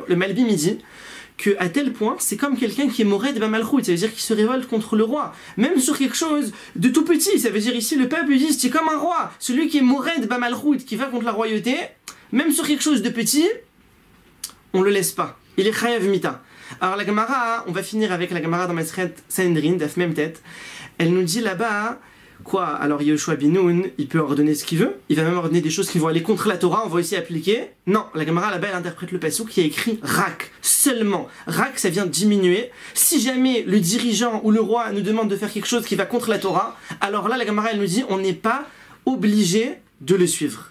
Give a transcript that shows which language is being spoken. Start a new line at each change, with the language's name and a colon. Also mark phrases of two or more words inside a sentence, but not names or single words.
French: Le Malbim, il dit que à tel point, c'est comme quelqu'un qui est
Hebrew: מורד במלכות,
French: ça veut dire qu'il se révolte contre le roi, même sur quelque chose de tout petit. Ça veut dire ici le peuple dit c'est comme un roi, celui qui est
Hebrew: מורד במלכות,
French: qui va contre la royauté, même sur quelque chose de petit, on le laisse pas. Il est
Hebrew: חייב מיתה.
French: Alors la Gemara, on va finir avec la Gemara dans Masechet Sanhedrin,
Hebrew: דף מם טית.
French: Elle nous dit là-bas quoi? Alors Yoshua ben Nun, il peut ordonner ce qu'il veut, il va même ordonner des choses qui vont aller contre la Torah, on va aussi appliquer. Non, la Gemara là-bas elle interprète le pasuk qui a écrit rak, seulement. Rak, ça vient diminuer. Si jamais le dirigeant ou le roi nous demande de faire quelque chose qui va contre la Torah, alors là la Gemara elle nous dit on n'est pas obligé de le suivre.